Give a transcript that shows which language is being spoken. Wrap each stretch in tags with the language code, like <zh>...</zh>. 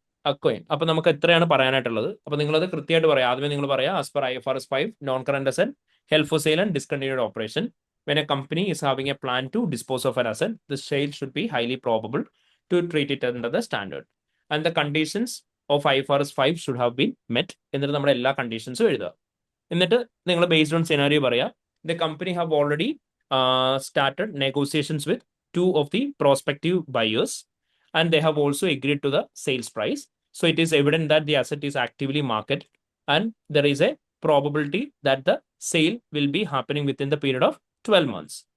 <ml>Okay. അപ്പൊ നമുക്ക് എത്രയാണ് പറയാനായിട്ടുള്ളത്? അപ്പൊ നിങ്ങളത് കൃത്യമായിട്ട് പറയാം. ആദ്യമേ നിങ്ങൾ പറയാം</ml> <en>As per IFRS 5 non current asset help for sale and discontinued operation. When a company is having a plan to dispose of an asset, the sale should be highly probable to treat it under the standard. And the conditions of IFRS 5 should have been met.</en> <ml>എന്നിട്ട് നമ്മുടെ എല്ലാ കണ്ടീഷൻസും എഴുതുക. എന്നിട്ട് നിങ്ങൾ based on scenario പറയാം.</ml> <en>The company have already started negotiations with 2 of the prospective buyers and they have also agreed to the sales price. So it is evident that the asset is actively marketed and there is a probability that the sale will be happening within the period of 12 months.</en>